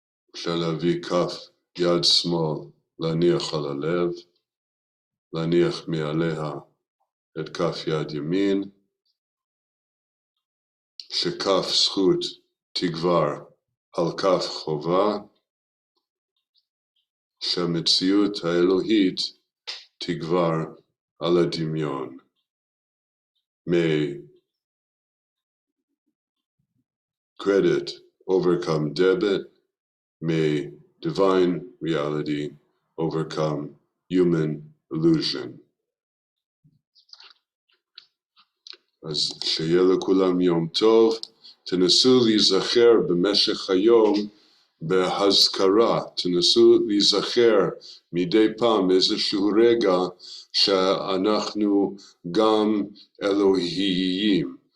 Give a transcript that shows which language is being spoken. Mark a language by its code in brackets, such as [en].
[he] אפשר להביא כף יד שמאל, להניח על הלב, להניח מעליה את כף יד ימין, שכף זכות תגבר על כף חובה, שהמציאות האלוהית תגבר על הדמיון. May [en] credit overcome debit, may divine reality overcome human illusion. [he] אז שיהיה לכולם יום טוב, תנסו להיזכר במשך היום בהזכרה, תנסו להיזכר מדי פעם איזשהו רגע שאנחנו גם אלוהיים.